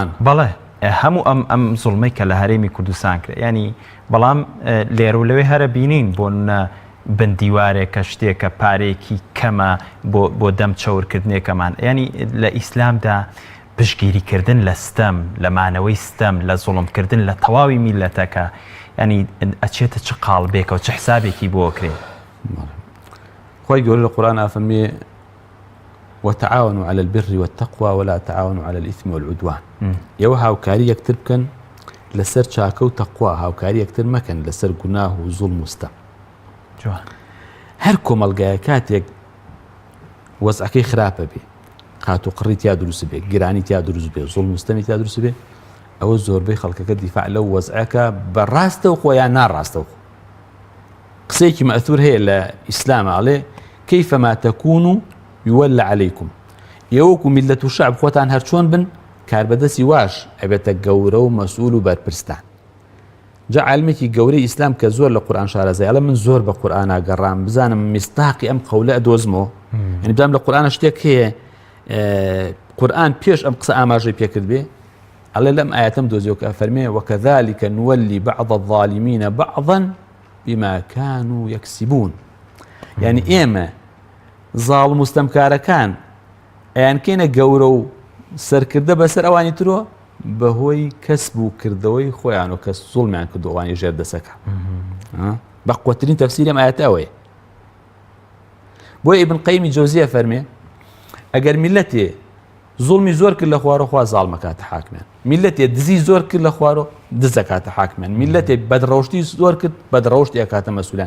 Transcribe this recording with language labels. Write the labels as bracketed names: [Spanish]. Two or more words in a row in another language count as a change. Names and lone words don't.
[Central Kurdish] بەڵێ هەموو ئەم زوڵمەی کە لە هەرێمی کوردستان کرد ینی بەڵام لێرە و لەوێ هەرە بینین بۆ بندیوارێکە شتێکە پارێکی کەمە بۆ دەم چاورکردنێکەمان ینی لە ئیسلامدا پشگیریکردن لە ستەم لە مانەوەی ستەم لە زوڵمکردن لە تەواوی میلەتەکە ینی ئەچێتە چ قاڵبێکە و چه حسابێکی بۆ کرێ. خۆی گەورە لە قورئان ئەفەرمێ [Arabic] وتعاونوا على البر والتقوى ولا تعاونوا على الإثم والعدوان. [Central Kurdish] ئێوە هاوکاری یەکتر بکەن لەسەر چاکە و تەقوا هاوکاری یەکتر مەکەن لەسەر گوناه و زوڵم و ستەم. هەر کۆمەڵگایە کاتێک وەزعەکەی خراپە بێ قات و قڕی تیا دروست بێ گرانی تیا دروست بێ زوڵم و ستەمی تیا دروست بێ ئەوە زۆربەی خەڵکەکە دیفاع لەو وەزعەکە بەڕاستە و خۆیان ناڕاستە و قسەیەکی مەئثور هەیە لە ئیسلامە ئەڵێ [Arabic] كيفما تكونوا يولى عليكم. [Central Kurdish] ئێوەکو میلەت و شعب خۆتان هەرچۆن بن کاربەدەستی واش ئەبێتە گەورە و مەسئول و بەرپرستان. جا عالمێکی گەورەی ئیسلام کە زۆر لە قورئان شارەزای ئەڵێ من زۆر بە قورئان ئاگەڕام بزانم میستاقی ئەم قەولە ئەدۆزمەوە یعنی بدام لە قورئانە شتێک هەیە قورئان پێش ئەم قسە ئاماژەی پێکرد بێ ئەڵێ لەم ئاەتەم دۆزیەوە کە فەرمێ [Arabic] وكذلك نولي بعض الظالمين بعضا بما كانوا يكسبون. [Central Kurdish] يعني ئێمە زاڵم مستەمکارەکان ئەیان کێنە گەورە و سەرکردە بەسەر ئەوانی ترۆ بەهۆی کەسب و کردەوەی خۆیان و کە زوڵمیان کردووانی ژێر دەسەکە. بە قوترین تەفسیری ئەم ئاەتە ئەوەیە. بۆ ئیبن قەیمی جەوزیە فەرمێ ئەگەر میلەتێ زوڵمی زۆر کرد لە خوارەوە خوا زاڵم ئەکاتە حاکمیان میلەتێ دزی زۆر کرد لە خوارەوە دز ئەکاتە حاکمیان میلەتێ بەدڕەوشتی زۆر کرد بەدڕەوشتی ئەکاتە مەسئولان.